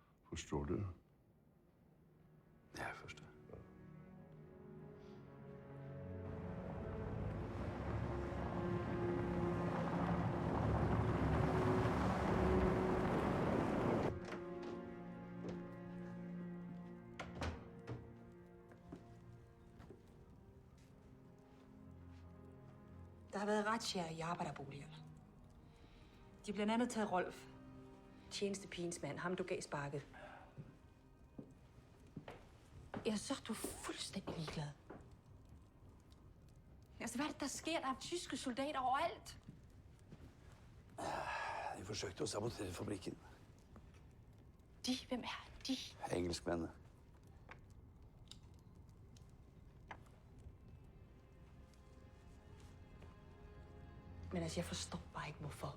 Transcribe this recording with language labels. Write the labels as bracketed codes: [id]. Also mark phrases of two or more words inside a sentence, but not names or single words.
[da] Forstår du? Ja, jeg forstår. Der har været razziaer i arbejderboligerne. De har blandt andet taget Rolf. Tjenestepigens mand, ham du gav sparket. Ja, så er du fuldstændig ligeglad. Altså, hvad er det, der sker? Der er tyske soldater overalt. [no] De forsøkte å sabotere fabrikken. [da] De? Hvem er de? [no] Engelskmennene. [da] Men altså, jeg forstår bare ikke, hvorfor.